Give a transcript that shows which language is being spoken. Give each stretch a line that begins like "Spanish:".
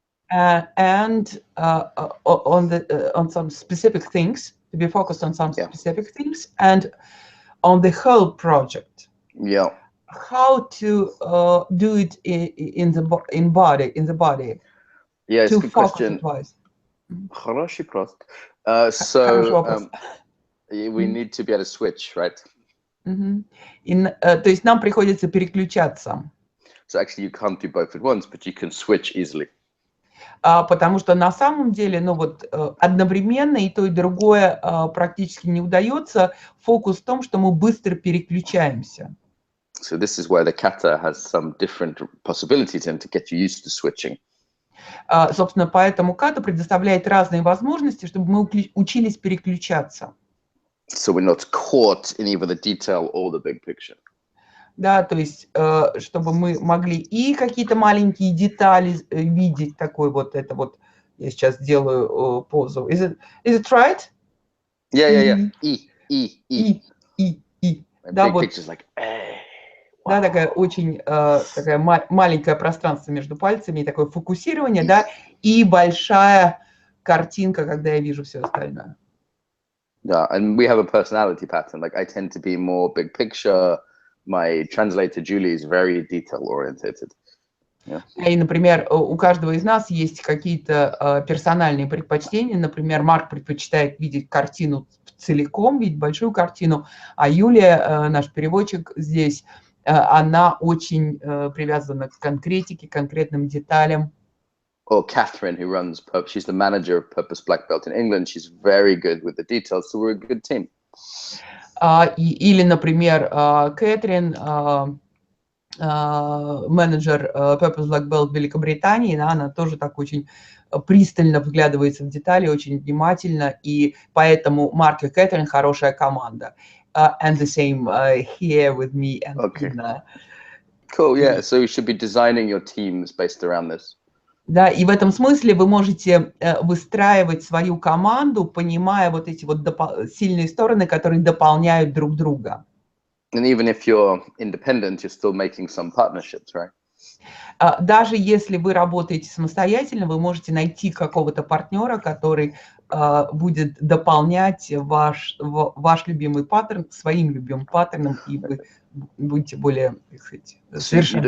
English: and on some specific things, to be focused on some specific things, and on the whole project. Yeah. How to do it in the body. Yeah, it's a good question. Twice.
Russian: Хороший вопрос.
English: So we need to be able to switch, right?
Russian: То есть нам приходится переключаться.
English: So actually you can't do both at once, but you can switch easily.
Russian: Потому что на самом деле, ну вот одновременно и то, и другое практически не удается. Фокус в том, что мы быстро переключаемся.
English: So this is where the kata has some different possibilities and to get you used to switching.
Russian: Собственно, поэтому ката предоставляет разные возможности, чтобы мы учились переключаться.
English: So we're not caught in either the detail or the big picture.
Russian: Да, то есть, чтобы мы могли и какие-то маленькие детали видеть, такой вот это вот, я сейчас делаю позу.
English: Is it right? Yeah.
Russian: И. Да,
English: big
Russian: вот.
English: picture's like, hey.
Russian: Да, такая очень такая маленькое пространство между пальцами, такое фокусирование, да, и большая картинка, когда я вижу все остальное.
English: Yeah, and we have a personality pattern. Like I tend to be more big picture. My translator Julie is very detail oriented. Yeah.
Russian: И, например, у каждого из нас есть какие-то персональные предпочтения. Например, Марк предпочитает видеть картину целиком, видеть большую картину, а Юлия, наш переводчик здесь, она очень привязана к конкретике, конкретным деталям.
English: Or Catherine, who runs, she's the manager of Purpose Black Belt in England. She's very good with the details, so we're a good team.
Russian: Или, например, Кэтрин, менеджер Purpose Black Belt в Великобритании, да, она тоже так очень пристально вглядывается в детали, очень внимательно, и поэтому Марк и Кэтрин хорошая команда.
English: And the same here with me and Ina. Cool, yeah. So you should be designing your teams based around this.
Russian: Да, и в этом смысле вы можете выстраивать свою команду, понимая вот эти вот сильные стороны, которые дополняют друг друга.
English: And even if you're independent, you're still making some partnerships, right?
Russian: Даже если вы работаете самостоятельно, вы можете найти какого-то партнера, который будет дополнять ваш любимый паттерн своим любимым паттерном, и вы будете более, так сказать, совершенны.